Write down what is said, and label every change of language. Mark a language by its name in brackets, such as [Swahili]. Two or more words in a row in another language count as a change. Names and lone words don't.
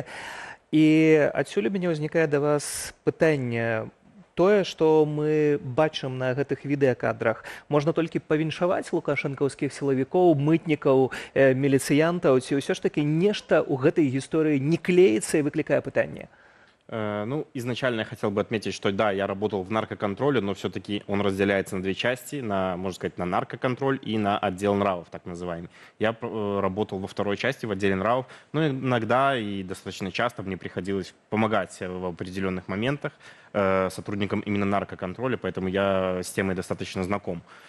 [Belarusian] І адсюль у мяне ўзнікае да вас пытанне. Тое, што мы бачым на гэтых відэакадрах, можна толькі павіншаваць лукашэнкаўскіх сілавікоў, мытнікаў, міліцыянтаў, ці ўсё ж такі нешта ў гэтай гісторыі не клеіцца і выклікае пытанне? Ну, [Russian] изначально я хотел бы отметить, что да, я работал в наркоконтроле, но все-таки он разделяется на две части, можно сказать, на наркоконтроль и на отдел нравов, так называемый. Я работал во второй части, в отделе нравов, но иногда и достаточно часто мне приходилось помогать в определенных моментах сотрудникам именно наркоконтроля, поэтому я с темой достаточно знаком.